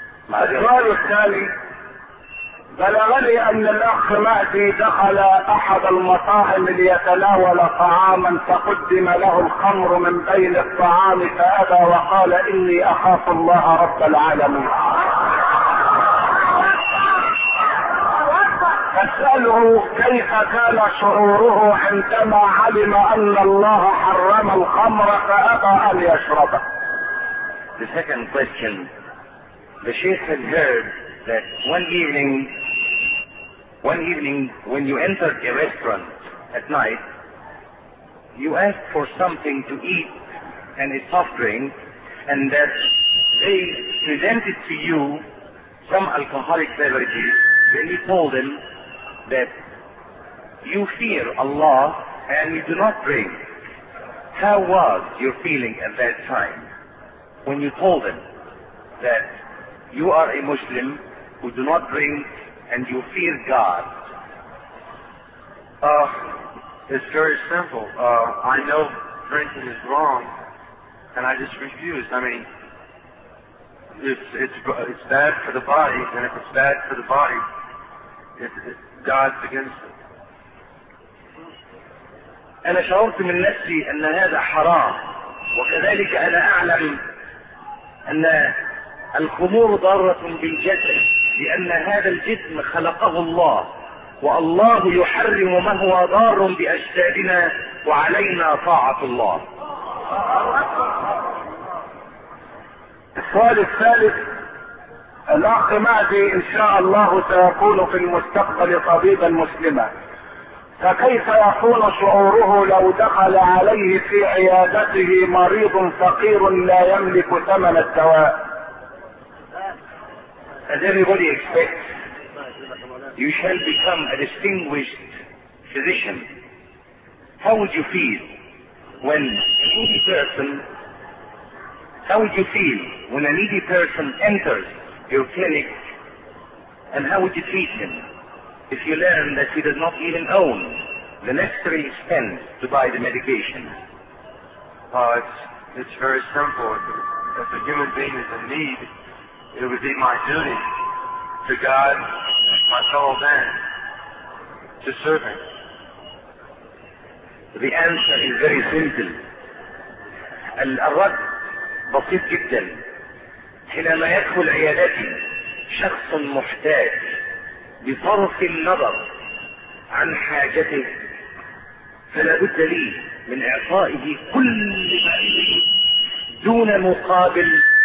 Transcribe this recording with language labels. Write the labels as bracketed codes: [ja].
[ar] السؤال الثاني: بلغني أن الأخ مهدي دخل أحد المطاعم ليتناول طعاما، فقدم له الخمر من بين الطعام فأبى وقال إني أخاف الله رب العالمين. فسأله كيف كان شعوره عندما علم أن الله حرم الخمر فأبى أن يشربه. [en] The second question: the Sheikh had heard that one evening when you entered a restaurant at night, you asked for something to eat and a soft drink, and that they presented to you some alcoholic beverages. Then you told them that you fear Allah and you do not drink. How was your feeling at that time when you told them that you are a Muslim who do not drink and you fear God? It's very simple. I know drinking is wrong and I just refuse. I mean, it's bad for the body, and if it's bad for the body, God's against it. [ar] أنا شعرت من نفسي أن هذا حرام، وكذلك أنا أعلم أن الخمور ضارة بالجسد، لأن هذا الجسم خلقه الله، والله يحرم ما هو ضار بأجسادنا، وعلينا طاعة الله. السؤال الثالث: الأخ مهدي إن شاء الله سيكون في المستقبل طبيبا مسلما، فكيف يكون شعوره لو دخل عليه في عيادته مريض فقير لا يملك ثمن الدواء؟ [en] As everybody expects, you shall become a distinguished physician. How would you feel when a needy person enters your clinic, and how would you treat him if you learn that he does not even own the necessary expense to buy the medication? It's very simple. If a human being is in need, it would be my duty to God, my fellow man, to serve him. The answer is very simple. [ar] الرد بسيط جدا. حينما يدخل عيادتي شخص محتاج، بصرف النظر عن حاجته، فلا بد لي من إعطائه كل ما عنده دون مقابل.